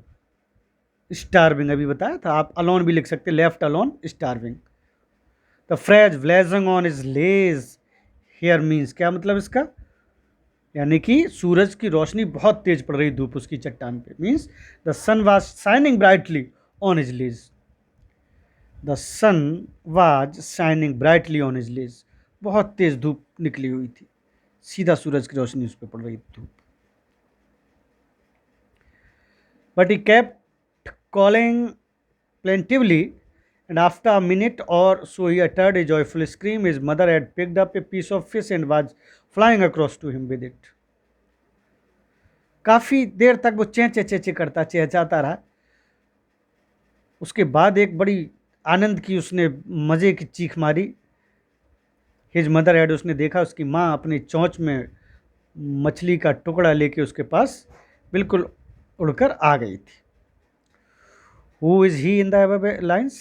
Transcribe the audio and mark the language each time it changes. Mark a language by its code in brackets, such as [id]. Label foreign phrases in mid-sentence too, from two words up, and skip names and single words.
[hi] स्टारविंग, अभी बताया था, आप अलोन भी लिख सकते, [en] left alone starving. The phrase blazing on his ledge here means, [hi] क्या मतलब इसका? यानी कि सूरज की रोशनी बहुत तेज पड़ रही, धूप उसकी चट्टान पे, [en] means the sun was shining brightly on his ledge, the sun was shining brightly on his ledge, [hi] बहुत तेज धूप निकली हुई थी, सीधा सूरज की रोशनी उस पर पड़ रही थी, धूप। [en] But he kept calling plaintively, and after a minute or so he uttered a joyful scream. His mother had picked up a piece of fish and was flying across to him with it. [hi] काफ़ी देर तक वो चें चें चें चें करता, चहचहाता रहा, उसके बाद एक बड़ी आनंद की उसने मज़े की चीख मारी। [en] His mother had, [hi] उसने देखा उसकी माँ अपनी चोंच में मछली का टुकड़ा लेके उसके पास बिल्कुल उड़कर आ गई थी। [en] Who is he in the lines?